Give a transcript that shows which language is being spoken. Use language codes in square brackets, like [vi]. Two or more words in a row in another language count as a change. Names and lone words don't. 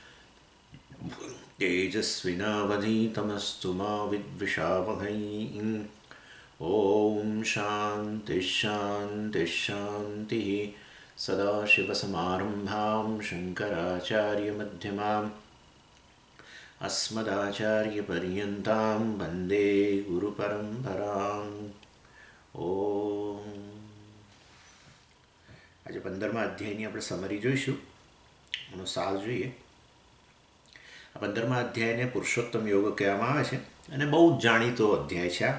[sa] तेजस्विनावधीतमस्तु मा विद्विषावहै ॐ शान्तिः शान्तिः शान्तिः सदाशिवसमारम्भां शङ्कराचार्यमध्यमाम् अस्मदाचार्यपर्यन्तां वन्दे ગુરુપરંપરામ. ઓમ. [gu] આજે 15મા અધ્યાયની આપણે સમરી જોઈશું, એનો સાર જોઈએ. આ 15મા અધ્યાયને પુરુષોત્તમ યોગ કહેવામાં આવે છે અને બહુ જ જાણીતો અધ્યાય છે.